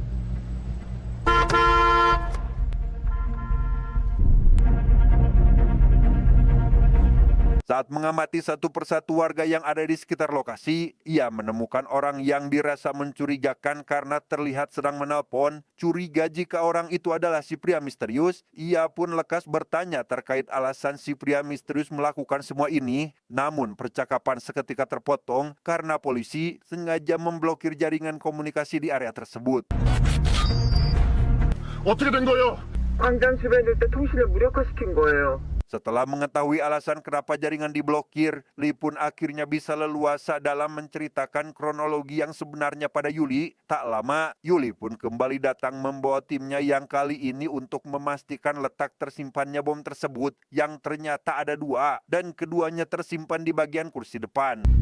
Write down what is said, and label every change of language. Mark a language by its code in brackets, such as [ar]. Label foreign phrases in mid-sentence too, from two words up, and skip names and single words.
[id] Saat mengamati satu persatu warga yang ada di sekitar lokasi, ia menemukan orang yang dirasa mencurigakan karena terlihat sedang menelpon. Curiga jika orang itu adalah si pria misterius, ia pun lekas bertanya terkait alasan si pria misterius melakukan semua ini. Namun percakapan seketika terpotong karena polisi sengaja memblokir jaringan komunikasi di area tersebut. [ko] 어떻게 된 거예요? 광장 주변에 있을 때 통신을 무력화시킨 거예요. [id] Setelah mengetahui alasan kenapa jaringan diblokir, Lee pun akhirnya bisa leluasa dalam menceritakan kronologi yang sebenarnya pada Yuli. Tak lama, Yuli pun kembali datang membawa timnya yang kali ini untuk memastikan letak tersimpannya bom tersebut, yang ternyata ada dua, dan keduanya tersimpan di bagian kursi depan.